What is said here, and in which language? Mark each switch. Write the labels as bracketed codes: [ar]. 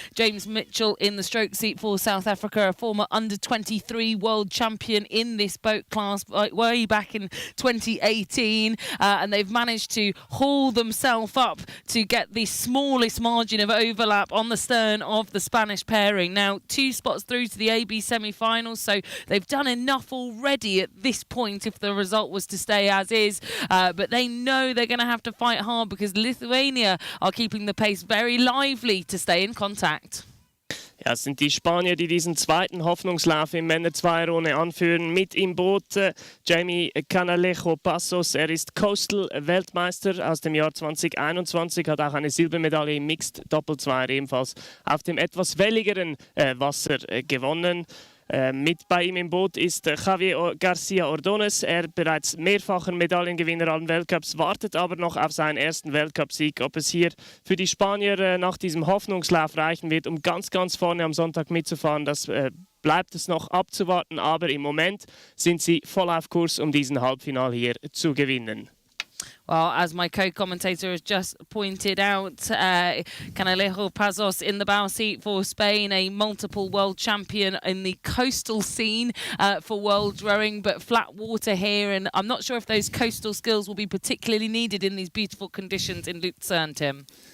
[en] James Mitchell in the stroke seat for South Africa, a former under-23 world champion in this boat class way back in 2018, and they've managed to haul themselves up to get the smallest margin of overlap on the stern of the Spanish pairing. Now 2 spots through to the AB semi-finals, so they've done enough already at this point if the result was to stay as is, but they know they're going to have to fight hard because Lithuania are keeping the pace very lively to stay in contact. [de] Ja, es sind die Spanier, die diesen zweiten Hoffnungslauf im Männer-2-Runde anführen. Mit im Boot Jaime Canalejo Pazos. Er ist Coastal-Weltmeister aus dem Jahr 2021, hat auch eine Silbermedaille im Mixed-Doppelzweier ebenfalls auf dem etwas welligeren Wasser gewonnen. Mit bei ihm im Boot ist Javier Garcia Ordonez. Er bereits mehrfacher Medaillengewinner an Weltcups, wartet aber noch auf seinen ersten Weltcupsieg. Ob es hier für die Spanier nach diesem Hoffnungslauf reichen wird, um ganz vorne am Sonntag mitzufahren, das bleibt es noch abzuwarten. Aber im Moment sind sie voll auf Kurs, um diesen Halbfinale hier zu gewinnen. [en] Well, as my co-commentator has just pointed out, Canalejo Pazos in the bow seat for Spain, a multiple world champion in the coastal scene for world rowing, but flat water here, and I'm not sure if those coastal skills will be particularly needed in these beautiful conditions in Lucerne, Tim.